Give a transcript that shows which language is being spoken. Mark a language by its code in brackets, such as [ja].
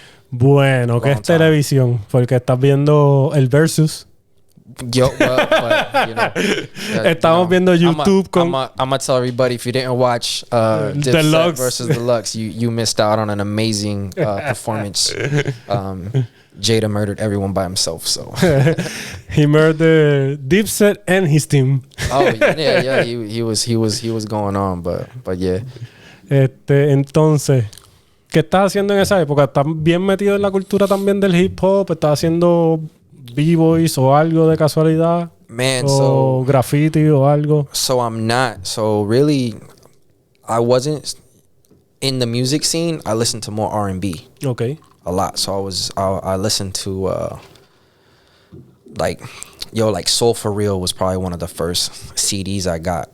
[es] Bueno, ¿qué es televisión? Porque estás viendo el Versus. [en] Yo, but, you know, [es] estamos viendo YouTube [en] I'm gonna tell everybody, if you didn't watch Detalles versus Deluxe, you missed out on an amazing performance. Jada murdered everyone by himself, so he murdered Dipset and his team. Oh yeah, he was going on, but yeah. [es] Entonces, ¿qué estás haciendo en esa época? ¿Estás bien metido en la cultura también del hip hop? ¿Estás haciendo b-boys o algo de casualidad? [en] Man, [es] o graffiti o algo? [en] So I'm not. So really, I wasn't in the music scene. I listened to more R&B. Okay. A lot. So I listened to like Soul for Real was probably one of the first CDs I got.